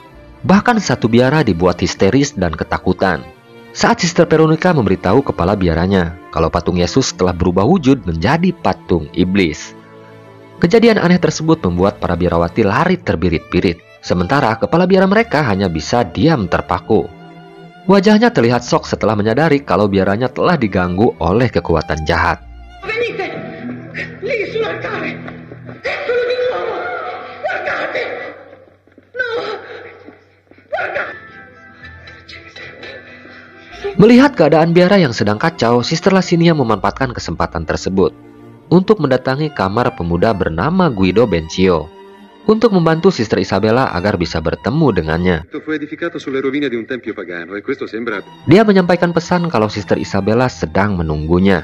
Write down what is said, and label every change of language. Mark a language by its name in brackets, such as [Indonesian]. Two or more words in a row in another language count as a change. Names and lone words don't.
[Indonesian] Bahkan satu biara dibuat histeris dan ketakutan saat Sister Veronica memberitahu kepala biaranya kalau patung Yesus telah berubah wujud menjadi patung iblis. Kejadian aneh tersebut membuat para biarawati lari terbirit-birit, sementara kepala biara mereka hanya bisa diam terpaku. Wajahnya terlihat shock setelah menyadari kalau biaranya telah diganggu oleh kekuatan jahat. [Italian] Venite! Lì sull'altare! Eccolo di nuovo! Guardate! No! Guardate! [Indonesian] Melihat keadaan biara yang sedang kacau, Sister Lasinia memanfaatkan kesempatan tersebut untuk mendatangi kamar pemuda bernama Guido Bencio untuk membantu Sister Isabella agar bisa bertemu dengannya. Dia menyampaikan pesan kalau Sister Isabella sedang menunggunya.